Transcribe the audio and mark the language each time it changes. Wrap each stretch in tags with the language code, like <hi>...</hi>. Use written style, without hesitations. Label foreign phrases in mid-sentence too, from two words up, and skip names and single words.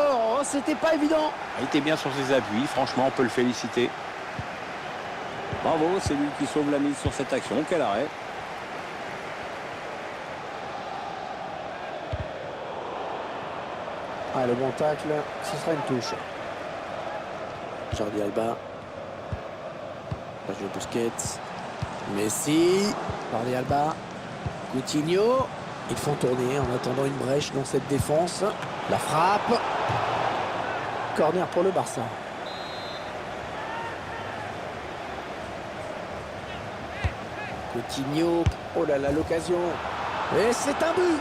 <fr>Oh, c'était pas évident. Il était bien sur ses appuis, franchement, on peut le féliciter. Bravo, c'est lui qui sauve la mise sur cette action. Quel arrêt. Ah, le bon tacle, ce sera une touche. Jordi Alba. Sergio Busquets. Messi. Jordi Alba. Coutinho. Ils font tourner en attendant une brèche dans cette défense. La frappe. Corner pour le Barça. Coutinho. Oh là là, l'occasion. Et c'est un but.</fr>